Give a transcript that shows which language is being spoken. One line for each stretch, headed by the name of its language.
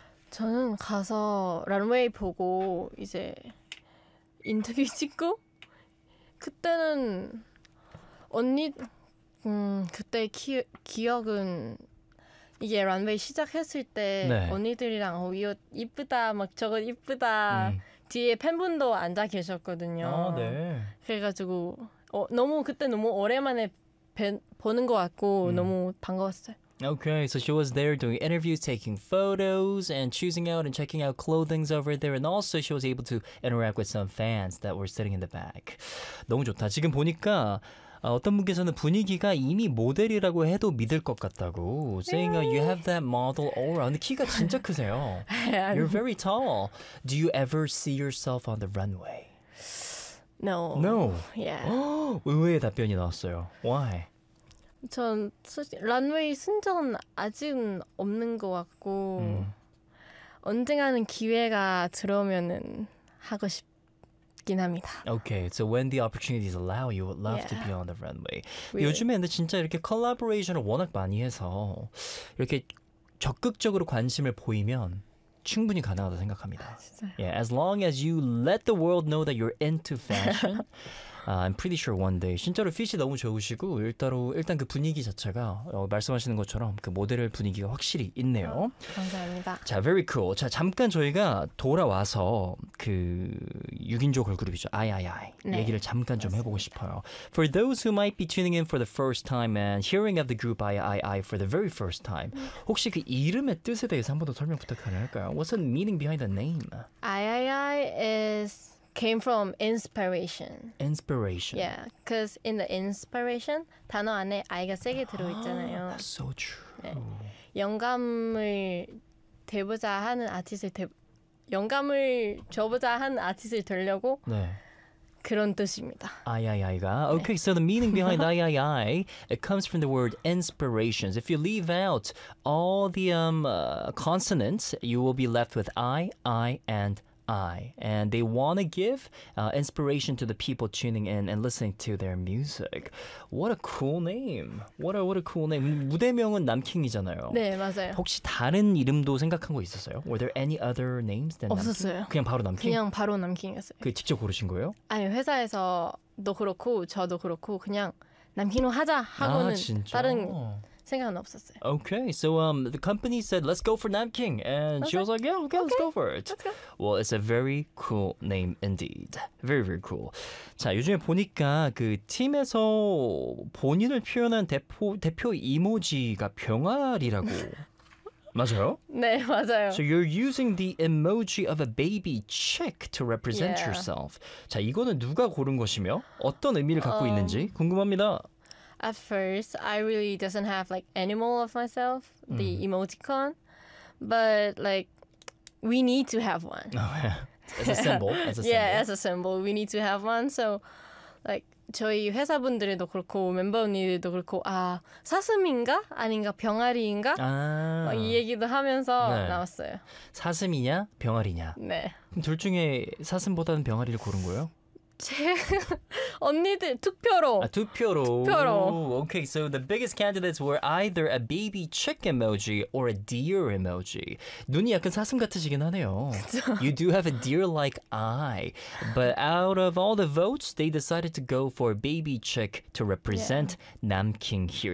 Korean: 저는 가서 런웨이 보고 이제 인터뷰 찍고 그때는 언니 그때 기억은 이게 런웨이 시작했을 때 네. 언니들이랑 이 옷 이쁘다 막 저건 이쁘다 뒤에 팬분도 앉아 계셨거든요. 아, 네. 그래가지고 너무 그때 너무 오랜만에 보는 것 같고 너무 반가웠어요.
English: Okay, so she was there doing interviews, taking photos, and choosing out and checking out clothings over there. And also, she was able to interact with some fans that were sitting in the back.
Korean: 너무 좋다. 지금 보니까 어떤 분께서는 분위기가 이미 모델이라고 해도 믿을 것 같다고.
English: Saying you have that model aura.
Korean: 근데 키가 진짜 크세요.
English: You're very tall. Do you ever see yourself on the runway? No. No? Yeah.
Korean: 의외의 답변이 나왔어요.
English: Why?
Korean: 전 솔직히 런웨이 쓴 적은 아직은 없는 것 같고 언젠가는 기회가 들어오면은 하고 싶긴 합니다.
English: Okay, so when the opportunities allow, you would love to be on the runway. Really?
Korean: 요즘에 근데 진짜 이렇게 콜라보레이션을 워낙 많이 해서 이렇게 적극적으로 관심을 보이면 충분히 가능하다 생각합니다. 아, 진짜요?
English: Yeah, as long as you let the world know that you're into fashion. I'm pretty sure one day.
Korean: 진짜로 핏이 너무 좋으시고 일단 그 분위기 자체가 말씀하시는 것처럼 그 모델의 분위기가 확실히 있네요. 감사합니다.
English: 자, very cool.
Korean: 자, 잠깐 저희가 돌아와서 그 6인조 걸그룹이죠. I.I.I. 네. 얘기를 잠깐 좀 해보고 싶어요.
English: For those who might be tuning in for the first time and hearing of the group I.I.I. for the very first time,
Korean: 혹시 그 이름의 뜻에 대해서 한 번 더 설명 부탁할까요?
English: What's the meaning behind the name? I.I.I. came from inspiration. Inspiration. Yeah, because in the inspiration,
Korean: 단어 안에 I가 세게 들어있잖아요.
English: That's so true. 네.
Korean: 영감을 되보자 하는 아티스트를 영감을 줘보자 하는 아티스트를 되려고 네. 그런 뜻입니다. I.I.I.가.
English: Okay, 네. So the meaning behind I.I.I. it comes from the word inspirations. If you leave out all the consonants, you will be left with I.I. and I. And they want to give inspiration to the people tuning in and listening to their music. What a cool name. What a cool name.
Korean: 무대명은 남킹이잖아요. 네, 맞아요. 혹시 다른 이름도 생각한 거 있었어요?
English: Were there any other names than
Korean: 없었어요. 남킹? 그냥 바로 남킹? 그냥 바로 남킹이었어요. 그 직접 고르신 거예요? 아니, 회사에서도 그렇고 저도 그렇고 그냥 남킹으로 하자 하고는 아, 진짜? 다른... 생각은 없었어요.
English: Okay, so the company said, let's go for Namking. And she was like, yeah, okay, let's go for it. Let's go. Well, it's a very cool name indeed. Very, very cool.
Korean: 자, 요즘에 보니까 그 팀에서 본인을 표현한 대표 이모지가 병아리라고. 맞아요? 네, 맞아요.
English: So you're using the emoji of a baby chick to represent yourself.
Korean: 자, 이거는 누가 고른 것이며 어떤 의미를 갖고 있는지 궁금합니다.
English: At first, I really doesn't have like animal of myself, the emoticon, but like we need to have one. Oh, yeah. As a symbol. As a symbol, we need to have one.
Korean: So, like 저희 회사분들도 그렇고 멤버분들도 그렇고 아 사슴인가 아닌가 병아리인가 아. 이 얘기도 하면서 네. 나왔어요. 사슴이냐 병아리냐? 네. 그럼 둘 중에 사슴보다는 병아리를 고른 거예요? 제 언니들 투표로. 아, 투표로. 투표로.
English: Okay, so the biggest candidates were either a baby chick emoji or a deer emoji.
Korean: 눈이 약간 사슴 같으시긴 하네요.
English: You do have a deer-like eye. But out of all the votes, they decided to go for baby chick to represent Namking here.